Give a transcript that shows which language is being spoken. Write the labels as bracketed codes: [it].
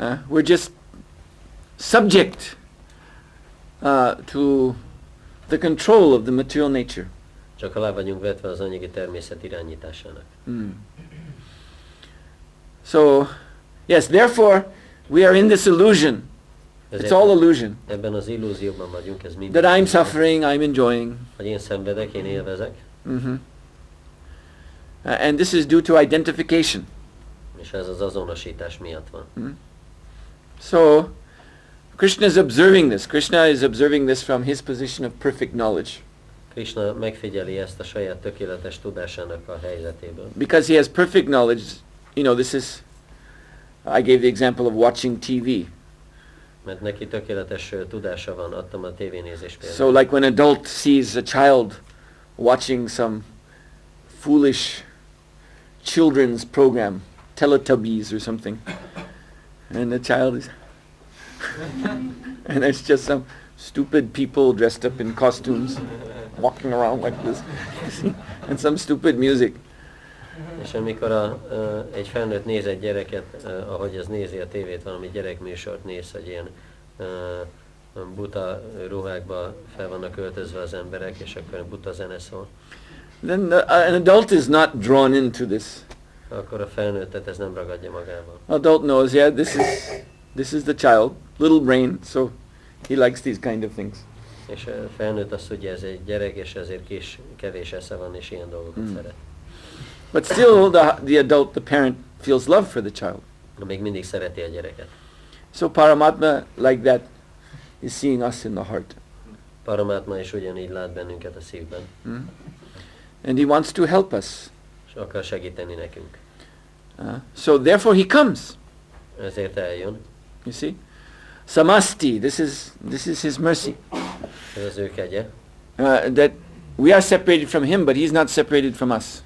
[en] We're just subject to the control of the material nature. [hu] Csak alá vagyunk vetve az anyagi természet irányításának. [en] So, yes, therefore we are in this illusion. It's all illusion. [hu] Ebben az illúzióban vagyunk, ez mind. [en] That I'm suffering, I'm enjoying. [hu] Hogy én szenvedek, én élvezek. [en] And this is due to identification. [hu] És ez az azonosítás miatt van. [en] So, Krishna is observing this. Krishna is observing this from his position of perfect knowledge. [hu] Krishna megfigyeli ezt a saját tökéletes tudásának a helyzetéből. [en] Because he has perfect knowledge, you know, this is, I gave the example of watching TV. [hu] Mert neki tökéletes tudása van, adtam a tévénézés példát. [en] So like when an adult sees a child watching some foolish children's program, Teletubbies or something, and the child is, and there's just some stupid people dressed up in costumes walking around like this, and some stupid music. [hu] És amikor egy felnőtt néz egy gyereket, ahogy az nézi a tévét, valami gyerekműsort néz, hogy ilyen buta ruhákba fel vannak öltözve az emberek, és akkor buta zene szól. [en] Then an adult is not drawn into this. [hu] Akkor a felnőttet ez nem ragadja magával. [en] Adult knows, yeah, this is the child, little brain, so he likes these kind of things. [hu] És a felnőtt azt tudja, ez egy gyerek, és ezért kevés esze van, és ilyen dolgokat szeret. [en] But still, the adult, the parent, feels love for the child. [hu] Még mindig szereti a gyereket. [en] So Paramatma, like that, is seeing us in the heart. [hu] Paramatma is ugyanígy lát bennünket a szívben. [en] And he wants to help us. [hu] És akar segíteni nekünk. [en] So therefore he comes. [hu] Ezért eljön. [en] You see? Samasti, this is his mercy. [hu] Ez az ő kegye. [en] That we are separated from him, but he's not separated from us.